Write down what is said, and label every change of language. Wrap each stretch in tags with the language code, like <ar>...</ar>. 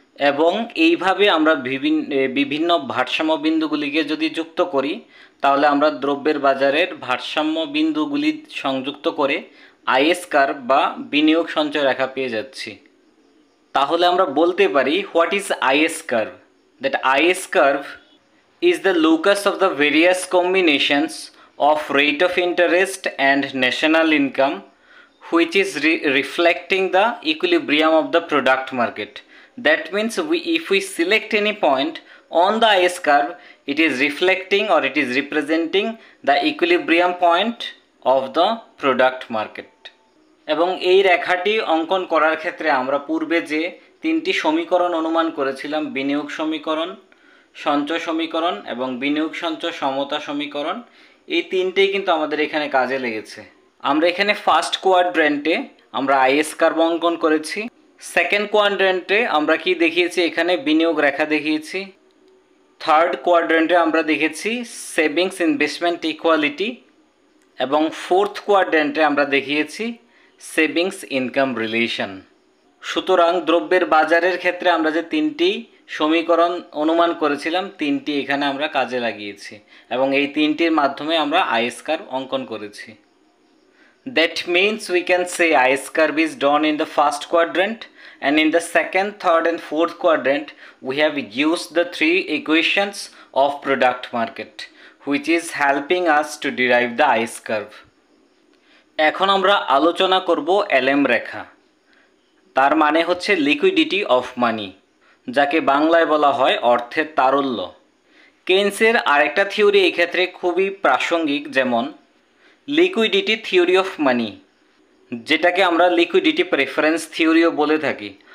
<bn>এবং এইভাবে আমরা বিভিন্ন ভারসাম্য বিন্দুগুলিকে যদি যুক্ত করি, তাহলে আমরা দ্রব্যের বাজারের ভারসাম্য বিন্দুগুলি সংযুক্ত করে আইএস কার্ভ বা বিনিয়োগ সঞ্চয় রেখা পেয়ে যাচ্ছি। তাহলে আমরা বলতে পারি,</bn> <en>What is IS curve? That IS curve is the locus of the various combinations of rate of interest and national income, which is reflecting the equilibrium of the product market. That means if we select any point on the IS curve, it is reflecting or it is representing the equilibrium point of the product market.</en> <bn>এবং এই রেখাটি অঙ্কন করার ক্ষেত্রে আমরা পূর্বে যে তিনটি সমীকরণ অনুমান করেছিলাম, বিনিয়োগ সমীকরণ, সঞ্চয় সমীকরণ এবং বিনিয়োগ সঞ্চয় সমতা সমীকরণ, এই তিনটেই কিন্তু আমাদের এখানে কাজে লেগেছে। আমরা এখানে ফার্স্ট কোয়াড্রেন্টে আমরা আইএস কার্ভ অঙ্কন করেছি, সেকেন্ড কোয়াড্রেন্টে আমরা কি দেখিয়েছি, এখানে বিনিয়োগ রেখা দেখিয়েছি, থার্ড কোয়াড্রেন্টে আমরা দেখেছি সেভিংস ইনভেস্টমেন্ট ইকুয়ালিটি এবং ফোর্থ কোয়াড্রেন্টে আমরা দেখিয়েছি সেভিংস ইনকাম রিলেশন। সুতরাং দ্রব্যের বাজারের ক্ষেত্রে আমরা যে তিনটি সমীকরণ অনুমান করেছিলাম, তিনটি এখানে আমরা কাজে লাগিয়েছি এবং এই তিনটির মাধ্যমে আমরা আইএস কার্ভ অঙ্কন করেছি।</bn> <en>That means we can say IS curve is drawn in the first quadrant and in the second, third and fourth quadrant we have used the three equations of product market which is helping us to derive the IS curve.</en> <bn>এখন আমরা আলোচনা করব এলএম রেখা। তার মানে হচ্ছে liquidity of money, যাকে বাংলায় বলা হয় অর্থের তারল্য। কেইন্সের আরেকটা থিওরি এই ক্ষেত্রে খুবই প্রাসঙ্গিক, যেমন লিকুইডিটি থিওরি অফ মানি, যেটাকে আমরা লিকুইডিটি প্রেফারেন্স থিওরিও বলে থাকি।</bn>